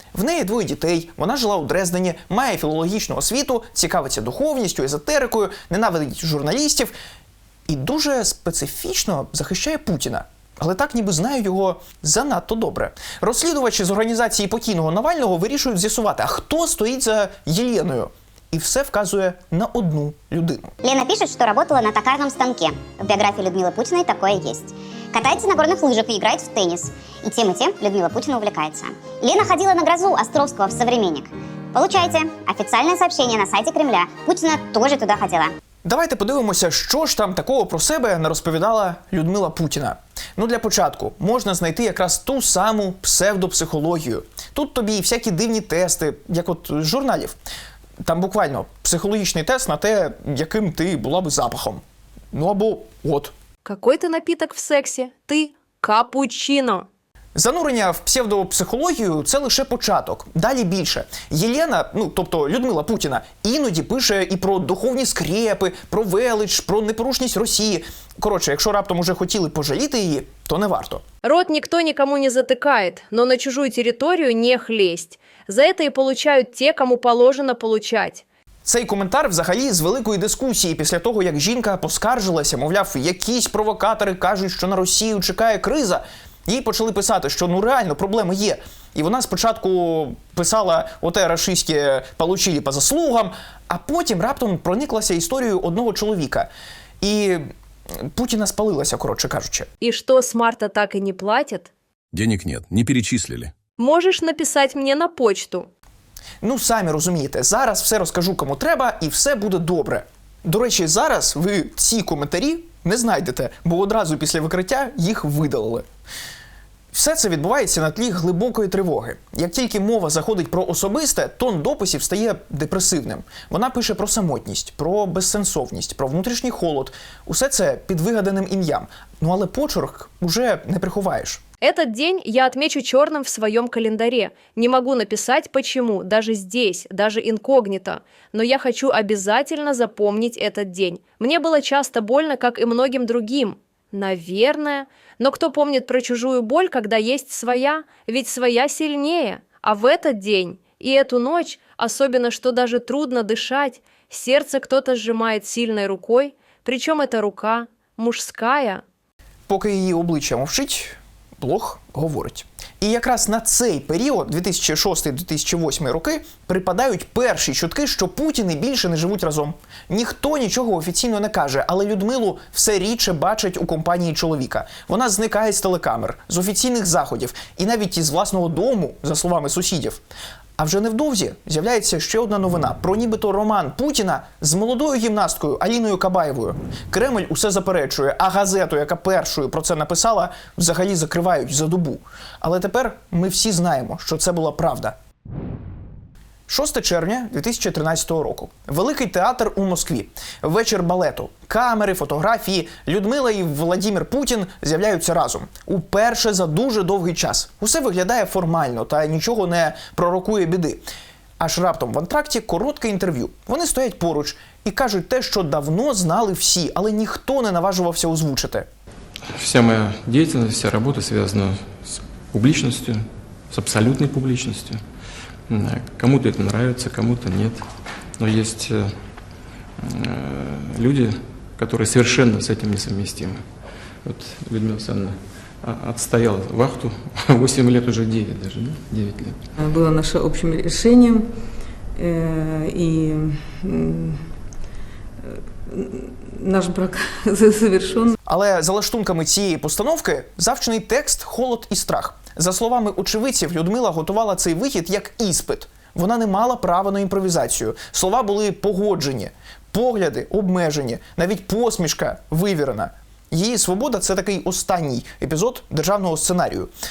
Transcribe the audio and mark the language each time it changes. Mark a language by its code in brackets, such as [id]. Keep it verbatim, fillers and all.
[uk] В неї двоє дітей, вона жила у Дрездені, має філологічну освіту, цікавиться духовністю, езотерикою, ненавидить журналістів і дуже специфічно захищає Путіна. Але так ніби знає його занадто добре. Розслідувачі з організації покійного Навального вирішують з'ясувати, а хто стоїть за Єленою. И все вказує на одну людину. [ru] Лена пишет, что работала на токарном станке. В биографии Людмилы Путиной такое есть. Катается на горных лыжах и играет в теннис. И тем и тем Людмила Путина увлекается. Лена ходила на грозу Островского в «Современник». Получайте официальное сообщение на сайте Кремля. Путина тоже туда ходила. [uk] Давайте подивимося, що ж там такого про себе не розповідала Людмила Путіна. Ну, для початку можна знайти якраз ту саму псевдопсихологію. Тут тобі і всякі дивні тести, як от з журналів. Там буквально психологічний тест на те, яким ти була б запахом. Ну або от. Какой ти напіток в сексі? Ти капучино. Занурення в псевдопсихологію – це лише початок. Далі більше. Єлена, ну, тобто Людмила Путіна, іноді пише і про духовні скрепи, про велич, про непорушність Росії. Коротше, якщо раптом уже хотіли пожаліти її, то не варто. [ru] Рот никто никому не затыкает, но на чужую территорию не хлесть. За это и получают те, кому положено получать. [uk] Цей коментар взагалі з великої дискусії після того, як жінка поскаржилася, мовляв, якісь провокатори кажуть, що на Росію чекає криза. Їй почали писати, що ну реально проблеми є. І вона спочатку писала оте рашистське [ru] «получили по заслугам», [uk] а потім раптом прониклася історією одного чоловіка. І Путіна спалилася, коротше кажучи. [ru] И что, с марта так и не платят? Денег нет, не перечислили. Можешь написать мне на почту. [uk] Ну, самі розумієте, зараз все розкажу кому треба і все буде добре. До речі, зараз ви ці коментарі не знайдете, бо одразу після викриття їх видалили. Все це відбувається на тлі глибокої тривоги. Як тільки мова заходить про особисте, тон дописів стає депресивним. Вона пише про самотність, про безсенсовність, про внутрішній холод. Усе це під вигаданим ім'ям. Ну але почерк уже не приховаєш. [ru] Этот день я отмечу черным в своем календаре. Не могу написать почему, даже здесь, даже инкогнито. Но я хочу обязательно запомнить этот день. Мне было часто больно, как и многим другим. Наверное. Но кто помнит про чужую боль, когда есть своя? Ведь своя сильнее. А в этот день и эту ночь, особенно что даже трудно дышать, сердце кто-то сжимает сильной рукой, причем эта рука мужская. Пока ее обличье [uk] мовчить, блог говорить. І якраз на цей період, дві тисячі шостий - дві тисячі восьмий роки, припадають перші чутки, що Путін і більше не живуть разом. Ніхто нічого офіційно не каже, але Людмилу все рідше бачать у компанії чоловіка. Вона зникає з телекамер, з офіційних заходів і навіть із власного дому, за словами сусідів. А вже невдовзі з'являється ще одна новина про нібито роман Путіна з молодою гімнасткою Аліною Кабаєвою. Кремль усе заперечує, а газету, яка першою про це написала, взагалі закривають за добу. Але тепер ми всі знаємо, що це була правда. шостого червня дві тисячі тринадцятого року. Великий театр у Москві. Вечір балету. Камери, фотографії. Людмила і Владімір Путін з'являються разом. Уперше за дуже довгий час. Усе виглядає формально та нічого не пророкує біди. Аж раптом в антракті коротке інтерв'ю. Вони стоять поруч і кажуть те, що давно знали всі, але ніхто не наважувався озвучити. [ru] Вся моя деятельность, вся работа связана с публичностью, с абсолютной публичностью. Кому-то это нравится, кому-то нет. Но есть э, люди, которые совершенно с этим несовместимы. Вот Людмила Александровна отстояла вахту восемь лет, уже девять даже, да? девять лет. Было наше общим решением, э, и э, наш брак завершен. [uk] Але за лаштунками цієї постановки завчений текст «Холод і страх». За словами очевидців, Людмила готувала цей вихід як іспит. Вона не мала права на імпровізацію. Слова були погоджені, погляди обмежені, навіть посмішка вивірена. Її свобода – це такий останній епізод державного сценарію.